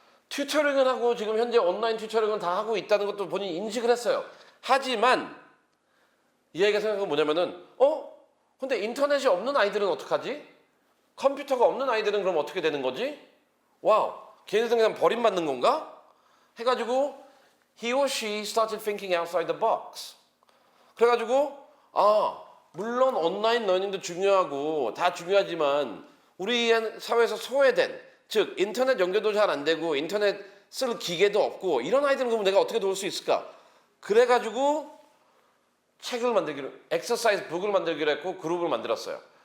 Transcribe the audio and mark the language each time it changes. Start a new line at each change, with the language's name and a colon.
Korean: 튜터링을 하고 지금 현재 온라인 튜터링을 다 하고 있다는 것도 본인이 인식을 했어요. 하지만 이 아이가 생각한 건 뭐냐면은 근데 인터넷이 없는 아이들은 어떡하지? 컴퓨터가 없는 아이들은 그럼 어떻게 되는 거지? 와우, 걔네들은 그냥 버림받는 건가? 해가지고
English: he or she started thinking outside the box.
Korean: 그래가지고 물론 온라인 러닝도 중요하고 다 중요하지만 우리 사회에서 소외된 즉 인터넷 연결도 잘 안 되고 인터넷 쓸 기계도 없고 이런 아이들은 그럼 내가 어떻게 도울 수 있을까? 그래가지고 책을 만들기로 엑서사이즈 북을 만들기로 했고 그룹을 만들었어요.